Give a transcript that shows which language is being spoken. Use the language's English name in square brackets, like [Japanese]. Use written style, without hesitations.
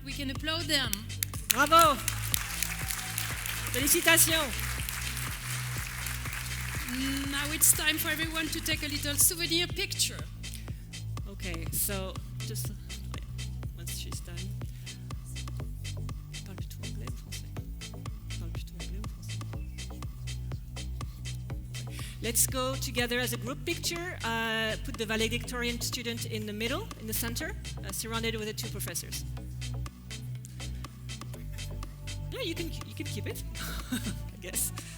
[English] We can applaud them. [French] Bravo. Félicitations. [English] Now it's time for everyone to take a little souvenir picture. Okay, so just once she's done. [French] Parle plutôt anglais ou français? Parle plutôt anglais ou français? [English] Let's go together as a group picture. Put the valedictorian student in the middle, in the center, surrounded with the two professors. Yeah, you can keep it, I guess.